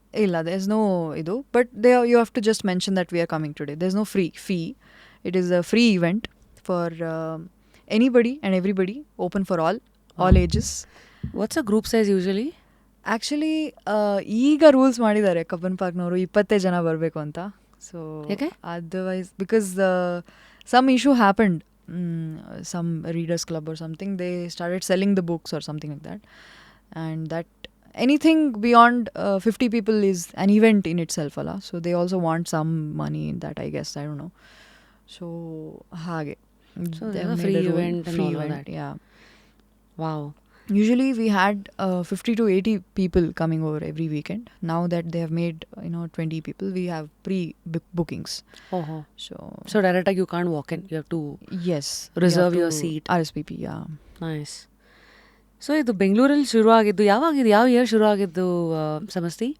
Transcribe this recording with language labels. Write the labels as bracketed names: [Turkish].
[Kannada] ಇಲ್ಲ, [English] there is no [Kannada] ಇದು, [English] but you have to just mention that we are coming today. there is no fee. It is a free event for anybody and everybody, open for all ages. What's a group size usually? [Kannada] Actually ಈಗ rules ಮಾಡಿದ್ದಾರೆ Cubbon ಪಾರ್ಕ್ನವರು 20 ಜನ ಬರಬೇಕು ಅಂತ. [English] so otherwise because some issue happened, some readers club or something, they started selling the books or something like that, and that anything beyond 50 people is an event in itself [Kannada] ಅಲ್ಲ. [English] So they also want some money in that, I guess, I don't know. So [Kannada] ಹಾಗೆ, [English] so there's a free event and all of that. Yeah. Wow. Usually we had 50 to 80 people coming over every weekend. Now that they have made 20 people, we have pre-bookings. So direct you can't walk in, you have to reserve your seat. RSVP. Yeah. Nice. [Kannada] So ಇದು ಬೆಂಗಳೂರಲ್ಲಿ ಶುರು ಆಗಿದ್ದು ಯಾವಾಗಿದ್ದು, ಯಾವ year ಶುರು ಆಗಿದ್ದು ಸಮಸ್ತಿ?